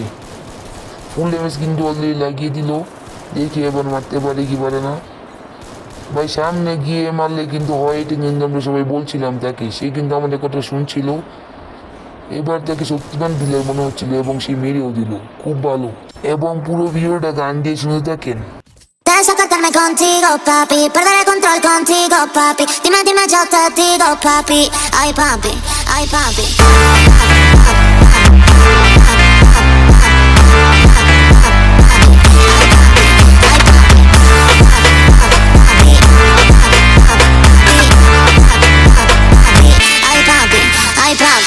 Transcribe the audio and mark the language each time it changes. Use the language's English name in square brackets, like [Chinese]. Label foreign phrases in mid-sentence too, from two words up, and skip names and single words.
[English] full damage [Bangla] কিন্তু অলরেডি লাগিয়ে দিল। দেখি এবার মারতে পারে কি পারে না। ভাই সামনে গিয়ে মারলে কিন্তু হয়, এটা কিন্তু আমরা সবাই বলছিলাম তাকে, সে কিন্তু আমাদের কথা শুনছিল। এবার তাকে শক্তিমান প্লেয়ার মনে হচ্ছিল এবং সে মেরেও দিল, খুব ভালো। এবং পুরো ভিডিওটা গান দিয়ে শুনে থাকেন। [Spanish] Pienso acostarme contigo, papi. Perder el control contigo, papi. Dime yo te digo, papi. Ay, papi, ay, papi. Ay, papi, ay, papi.